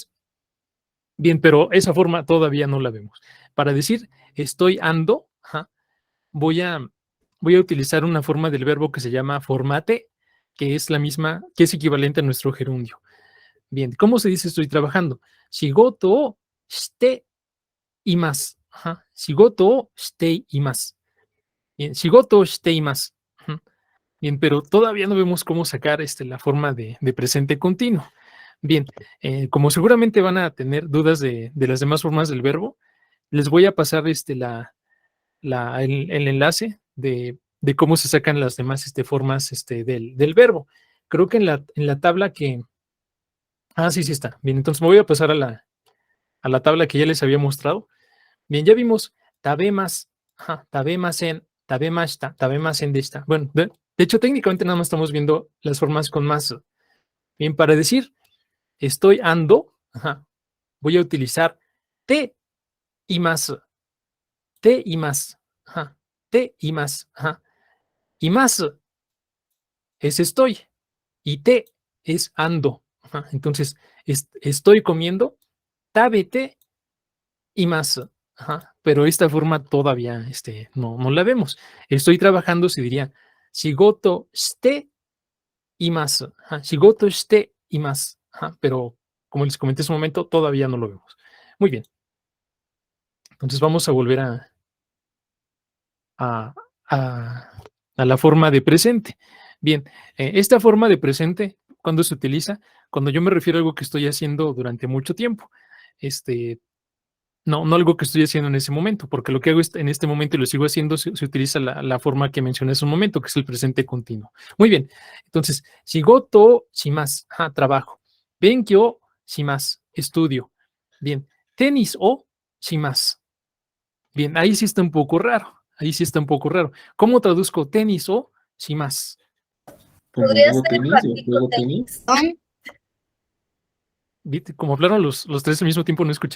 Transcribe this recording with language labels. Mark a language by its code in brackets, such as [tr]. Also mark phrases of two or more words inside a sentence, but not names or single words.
[es] Bien, pero esa forma todavía no la vemos. Para decir estoy ando, voy a utilizar una forma del verbo que se llama formate, que es la misma, que es equivalente a nuestro gerundio. Bien, ¿cómo se dice estoy trabajando? [ja] 仕事をしています. 仕事をしています。Bien、仕事をしています. [es] Bien, pero todavía no vemos cómo sacar la forma de presente continuo. Bien, como seguramente van a tener dudas de las demás formas del verbo, les voy a pasar el enlace de cómo se sacan las demás formas del verbo. Creo que en la tabla que... sí está. Bien, entonces me voy a pasar a la tabla que ya les había mostrado. Bien, ya vimos [ja] 食べます、食べません、食べました、食べませんでした. [es] Bueno, de hecho, técnicamente nada más estamos viendo las formas con más. Bien, para decir estoy ando, voy a utilizar te y más. Te y más. Te y más. Y más es estoy. Y te es ando. Entonces, estoy comiendo, tabete y más. Pero esta forma todavía no la vemos. Estoy trabajando, se diría [ja] 仕事しています. 仕事しています. [es] Pero como les comenté hace un momento, todavía no lo vemos. Muy bien. Entonces vamos a volver a la forma de presente. Bien, esta forma de presente, ¿cuándo se utiliza? Cuando yo me refiero a algo que estoy haciendo durante mucho tiempo. No algo que estoy haciendo en ese momento, porque lo que hago en este momento y lo sigo haciendo, se utiliza la forma que mencioné hace un momento, que es el presente continuo. Muy bien, entonces, [ja] 仕事します, trabajo. 勉強します, [es] estudio. Bien, [ja] テニスをします. [es] Bien, ahí sí está un poco raro. Ahí sí está un poco raro. ¿Cómo traduzco [ja] テニスをします? [es] ¿Podría ¿Juego ser tenis o practico juego tenis? tenis? Como hablaron los tres al mismo tiempo, no escuché.